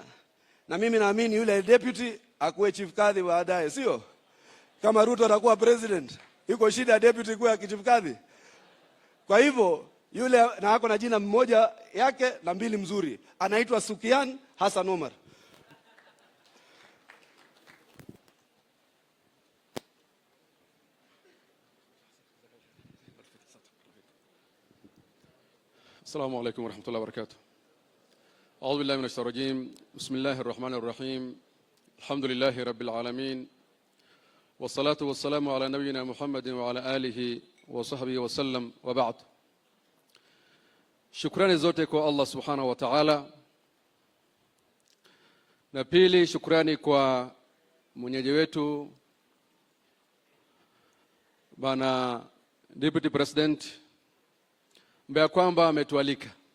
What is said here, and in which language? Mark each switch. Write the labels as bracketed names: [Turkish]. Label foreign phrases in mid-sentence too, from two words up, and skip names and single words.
[Swahili] Na mimi naamini yule deputy akuwe chief kadhi baadaye, sio? Kama Ruto atakuwa president, iko shida ya deputy kuwa chief kadhi. Kwa hivyo yule na ako na jina mmoja yake na mbili mzuri, anaitwa Sukian Hassan Omar. [Arabic] السلام عليكم ورحمة الله وبركاته. أعوذ بالله من الشيطان الرجيم. بسم الله الرحمن الرحيم. الحمد لله رب العالمين، والصلاة والسلام على نبينا محمد وعلى آله وصحبه وسلم، وبعد. [Swahili] Shukrani zote kwa Allah [Arabic] سبحانه وتعالى, [Swahili] na pili shukrani kwa mwenyeji wetu Bwana [English] Deputy President [Swahili] ambaye kwamba ametualika.